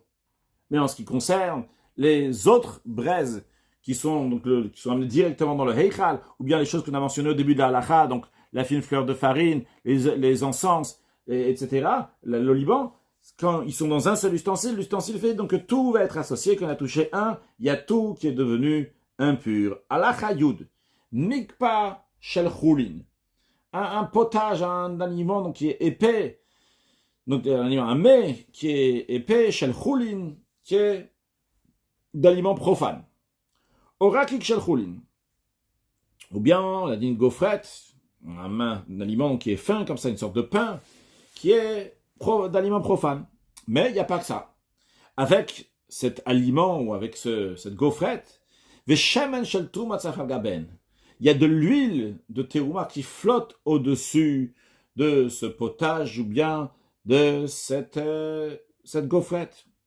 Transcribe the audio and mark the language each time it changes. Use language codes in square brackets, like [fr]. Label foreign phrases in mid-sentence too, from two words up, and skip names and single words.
[fr] Mais en ce qui concerne les autres braises qui sont, qui sont amenés directement dans le Heichal, ou bien les choses qu'on a mentionnées au début de la halacha, donc la fine fleur de farine, les encens, etc., l'oliban, quand ils sont dans un seul ustensile, l'ustensile fait donc que tout va être associé. Quand on a touché un, il y a tout qui est devenu impur. [he] הלכה יוד, מקפה של חולין, [fr] un potage, un aliment donc, qui est épais, donc un mets qui est épais, [he] של חולין, [fr] qui est d'aliment profane. [he] או רקיק של חולין. [fr] Ou bien, on a dit une gaufrette, un aliment qui est fin, comme ça, une sorte de pain, qui est d'aliment profane. Mais il n'y a pas que ça. Avec cet aliment ou avec cette gaufrette, il y a de l'huile de terouma qui flotte au-dessus de ce potage ou bien de cette gaufrette.